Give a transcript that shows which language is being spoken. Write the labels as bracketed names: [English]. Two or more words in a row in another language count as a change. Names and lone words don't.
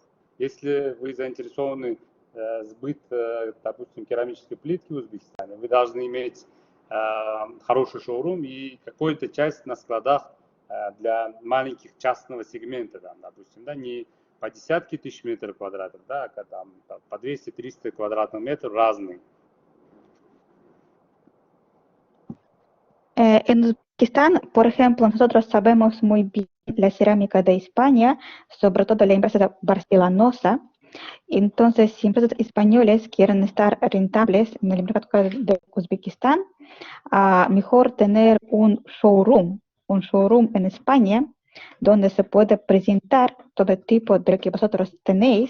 [Russian] Если вы заинтересованы сбыт, допустим, керамической плитки в Узбекистане, вы должны иметь хороший шоурум и какую-то часть на складах для маленьких частного сегмента, там, допустим, да, не по десятки тысяч метров квадратных, да, а там, по 200-300 квадратных метров разные. [Spanish] En Uzbekistán, por ejemplo, nosotros sabemos muy bien la cerámica de España, sobre todo la empresa barcelonosa. Entonces, si empresas españoles quieren estar rentables en el mercado de Uzbekistán, mejor tener un showroom en España, donde se puede presentar todo tipo de lo que vosotros tenéis.